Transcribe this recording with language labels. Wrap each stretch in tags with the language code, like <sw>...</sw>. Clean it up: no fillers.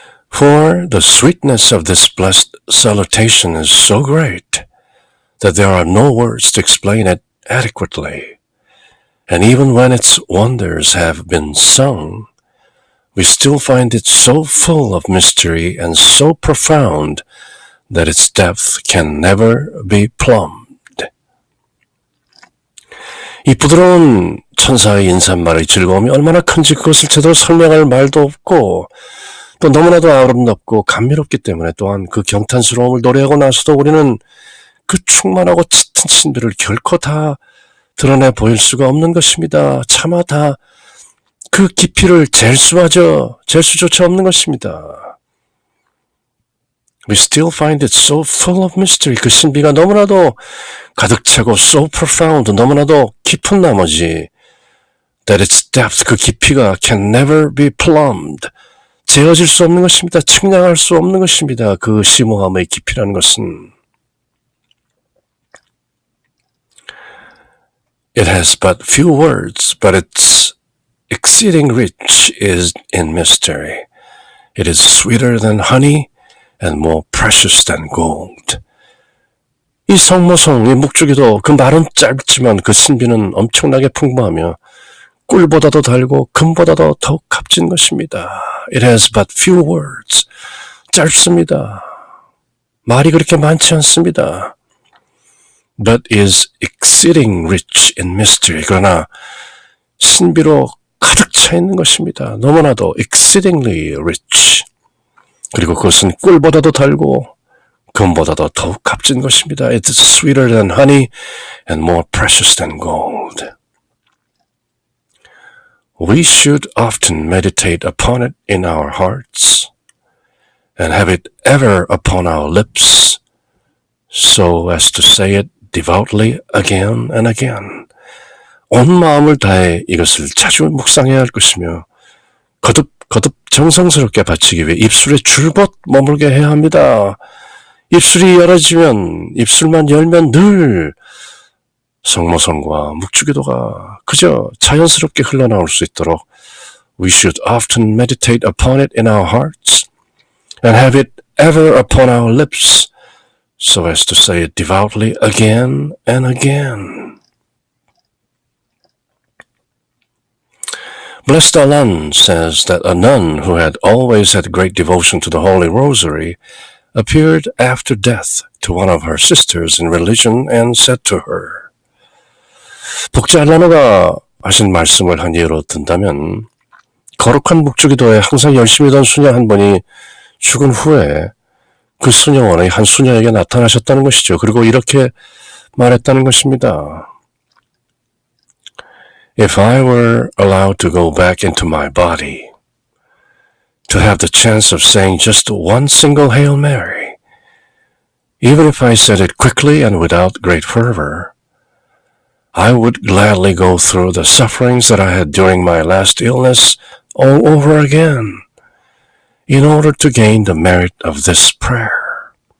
<en>For the sweetness of this blessed salutation is so great that there are no words to explain it adequately. And even when its wonders have been sung, we still find it so full of mystery and so profound that its depth can never be plumbed.</en> <ko>이 부드러운 천사의 인사말의 즐거움이 얼마나 큰지 그것을 제대로 설명할 말도 없고 또 너무나도 아름답고 감미롭기 때문에 또한 그 경탄스러움을 노래하고 나서도 우리는 그 충만하고 짙은 신비를 결코 다 드러내 보일 수가 없는 것입니다. 차마 다 그 깊이를 잴 수조차 없는 것입니다.</ko> <en>We still find it so full of mystery.</en> <ko>그 신비가 너무나도 가득 차고</ko> <en>so profound,</en> <ko>너무나도 깊은 나머지</ko> <en>that its depth,</en> <ko>그 깊이가</ko> <en>can never be plumbed.</en> <ko>재어질 수 없는 것입니다. 측량할 수 없는 것입니다. 그 심오함의 깊이라는 것은</ko> <en>It has but few words, but it's exceeding rich is in mystery. It is sweeter than honey and more precious than gold.</en> <ko>이 성모성, 이 묵주기도 그 말은 짧지만 그 신비는 엄청나게 풍부하며 꿀보다도 달고 금보다도 더욱 값진 것입니다.</ko> <en>It has but few words.</en> <ko>짧습니다. 말이 그렇게 많지 않습니다.</ko> <en>But is exceeding rich in mystery.</en> <ko>그러나 신비로 가득 차 있는 것입니다. 너무나도</ko> <en>exceedingly rich.</en> <ko>그리고 그것은 꿀보다도 달고 금보다도 더욱 값진 것입니다.</ko> <en>It's sweeter than honey and more precious than gold. We should often meditate upon it in our hearts and have it ever upon our lips so as to say it devoutly again and again.</en> <ko>온 마음을 다해 이것을 자주 묵상해야 할 것이며 거듭 정성스럽게 바치기 위해 입술에 줄곧 머물게 해야 합니다. 입술이 열어지면, 입술만 열면 늘 성모성과 묵주기도가 그저 자연스럽게 흘러나올 수 있도록</ko> <en>We should often meditate upon it in our hearts and have it ever upon our lips so as to say it devoutly again and again. Blessed Alan says that a nun who had always had great devotion to the Holy Rosary appeared after death to one of her sisters in religion and said to her,</en> <ko>복자 알라노가 하신 말씀을 한 예로 든다면 거룩한 묵주기도에 항상 열심히 던 수녀 한 분이 죽은 후에 그 수녀원의 한 수녀에게 나타나셨다는 것이죠. 그리고 이렇게 말했다는 것입니다.</ko> <en>If I were allowed to go back into my body, to have the chance of saying just one single Hail Mary, even if I said it quickly and without great fervor, I would gladly go through the sufferings that I had during my last illness all over again, in order to gain the merit of this prayer.</en>